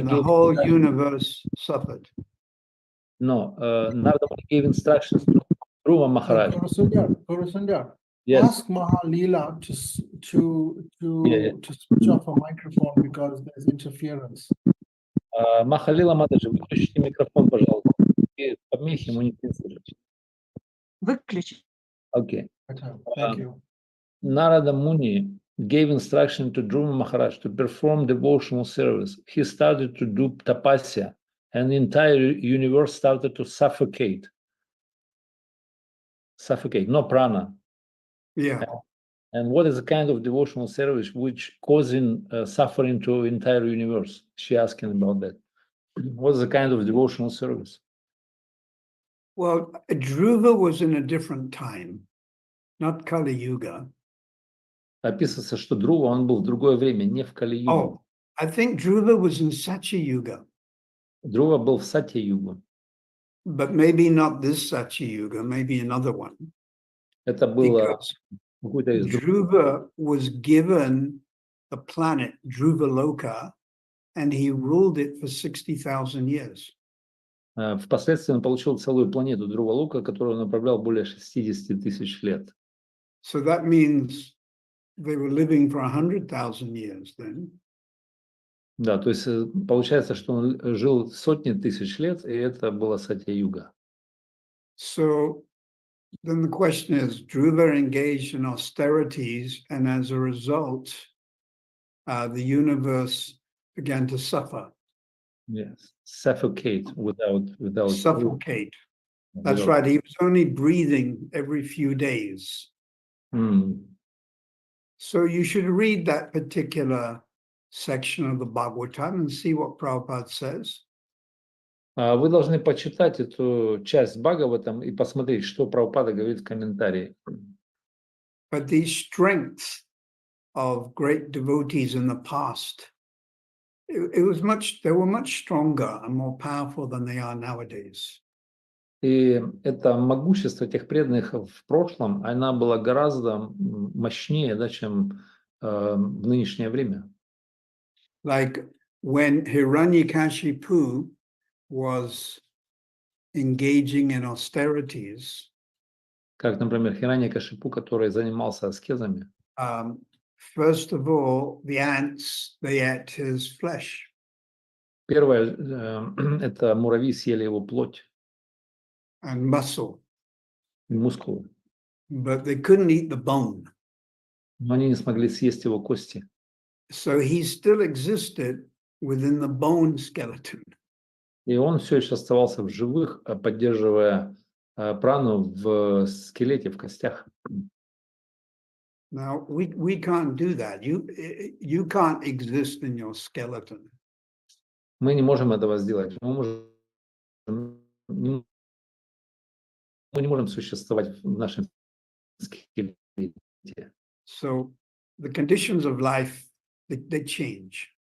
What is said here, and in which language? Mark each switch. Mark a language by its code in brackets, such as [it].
[en] and the gave whole universe suffered. Narada Muni gave instructions to Dhruva Maharaj. Guru Sundar, Yes. ask Mahalila to switch off a microphone because there's interference. [ru] Махалила Матаджи, выключите микрофон, пожалуйста. И помехи ему не слышать. Выключить. [en] Okay. Thank you. Narada Muni gave instruction to Dhruva Maharaj to perform devotional service. He started to do tapasya, and the entire universe started to suffocate. No prana. Yeah. And what is the kind of devotional service which causing suffering to entire universe? She asking about that. What is the kind of devotional service? Well, Dhruva was in a different time, not Kali Yuga. [ru] Описывается, что Друва, он был в другое время, не в Кали-югу. [en] Oh, I think Dhruva was in Satya Yuga, [ru] Друва был в Сатья-югу. [en] but maybe not this Satya Yuga, maybe another one. [ru] Это было [en] Because [ru] какой-то из других. [en] Dhruva was given the planet Dhruva and he ruled it for 60,000 years. [ru] Впоследствии он получил целую планету Друва-Лука, которую он управлял более 60 тысяч лет. [en] So that means they were living for 100,000 years then. [ru] Да, то есть получается, что он жил сотни тысяч лет, и это была Сатья-юга. [en] So then the question is, Dhruva engaged in austerities, and as a result, the universe began to suffer. Yes, suffocate without Suffocate. That's right. He was only breathing every few days. So you should read that particular section of the Bhagavatam and see what Prabhupada says. [ru] Вы должны почитать эту часть Бхагаватам и посмотреть, что Прабхупада говорит в комментарии. [en] But these strengths of great devotees in the past, they were much stronger and more powerful than they are nowadays. [ru] И это могущество тех преданных в прошлом, она была гораздо мощнее, да, чем в нынешнее время. [en] Like when Hiranyakashipu was engaging in austerities, [ru] Как, например, Хираньякашипу, который занимался аскезами. [en] First of all, the ants, they ate his flesh. [ru] Первое, это муравьи съели его плоть. [en] And muscle. [ru] мускулы. [en] but they couldn't eat the bone. [ru] Но они не смогли съесть его кости. [en] So he still existed within the bone skeleton. [ru] И он все еще оставался в живых, поддерживая прану в скелете, в костях. [en] Now we can't do that. You can't exist in your skeleton. [ru] Мы не можем этого сделать. Мы не можем существовать в нашем скелете. [en] So the conditions of life, they change.